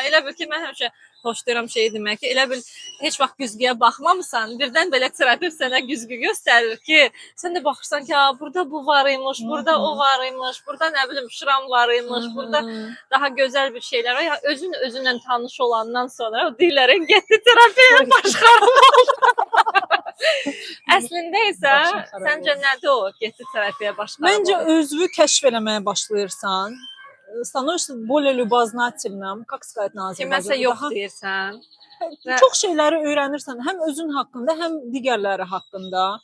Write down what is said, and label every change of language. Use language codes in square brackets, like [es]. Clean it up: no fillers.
[az] Elə bil ki, mən həmişə xoşlayıram şeyi demək ki, elə bil heç vaxt güzgüyə baxmamısan, birdən belə terapevt sənə güzgü göstərir ki, sən də baxırsan ki, burada bu var imiş, burada o var imiş, burada nə bilim şıram var imiş, burada daha gözəl bir şeylər var. Yəni özün özünlə tanış olandan sonra o deyirlər, getdi terapiyaya başqarım oldu. Əslində isə səncə nədir o getdi terapiyaya başqarım? Məncə özünü kəşf eləməyə başlayırsan. [ru] Становишься более любознательным, как сказать на azərbaycanca. [az] Kiməsə yox deyirsən. Çox şeyləri öyrənirsən, həm özün haqqında, həm digərləri haqqında.